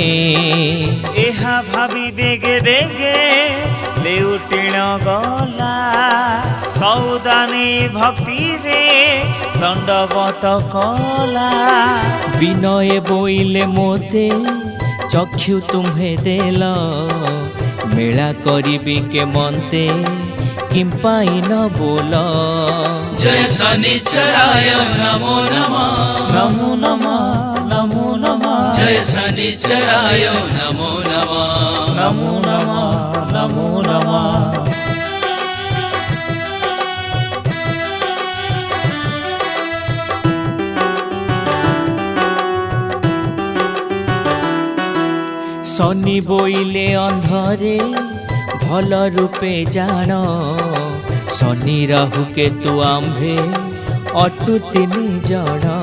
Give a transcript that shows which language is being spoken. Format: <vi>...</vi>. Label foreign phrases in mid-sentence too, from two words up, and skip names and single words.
<or>ଏହା ଭାବି ବେଗେ ବେଗେ ଲେଉଟିଣ ଗଲା, ସଉଦା ନେଇ ଭକ୍ତିରେ ଦଣ୍ଡବତ କଲା। ବିନୟ ବୋଇଲେ ମୋତେ ଚକ୍ଷୁ ତୁମ୍ଭେ ଦେଲ, ମେଳା କରିବି କେ ମନ୍ତେ କିମ୍ପାଇଁ ନ ବୋଲ।</or> <sa>जय शनिश्चराय नमो नमः नमो नमः नमो नमः जय शनिश्चराय नमो नमः नमो नमः नमो नमः</sa> <or>ଶନି ବୋଇଲେ ଅନ୍ଧରେ ଭଲ ରୂପେ ଜାଣ, ଶନି ରାହୁ କେତୁ ଆମ୍ଭେ ଅଟୁ ତିନି ଜଣ।</or>